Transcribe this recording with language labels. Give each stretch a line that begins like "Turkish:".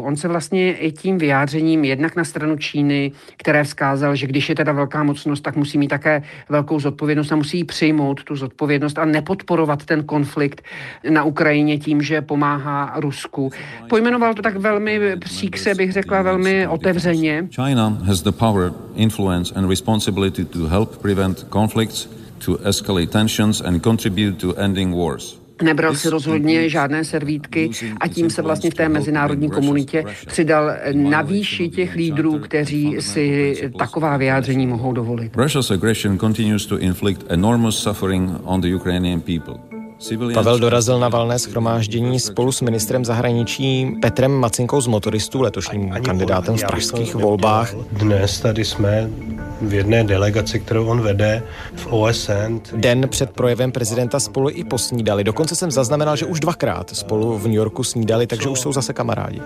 Czech: On se vlastně i tím vyjádřením jednak na stranu Číny, které vzkázal, že když je teda velká mocnost, tak musí mít také velkou zodpovědnost a musí přijmout tu zodpovědnost a nepodporovat ten konflikt na Ukrajině tím, že pomáhá Rusku. Pojmenoval to tak velmi příkře, bych řekla, velmi otevřeně.
English: China has the power, influence and responsibility to help prevent conflicts, to escalate tensions and contribute to ending wars.
Czech: Nebral si rozhodně žádné servítky a tím se vlastně v té mezinárodní komunitě přidal na výši těch lídrů, kteří si taková vyjádření mohou dovolit.
English: Russia's aggression continues to inflict enormous suffering on the Ukrainian people.
Czech: Pavel dorazil na valné shromáždění spolu s ministrem zahraničí Petrem Macinkou z Motoristů, letošním kandidátem v pražských volbách. Dnes tady jsme v jedné delegaci, kterou on vede v OSN. Den před projevem prezidenta spolu i posnídali. Dokonce jsem zaznamenal, že už dvakrát spolu v New Yorku snídali, takže už jsou zase kamarádi.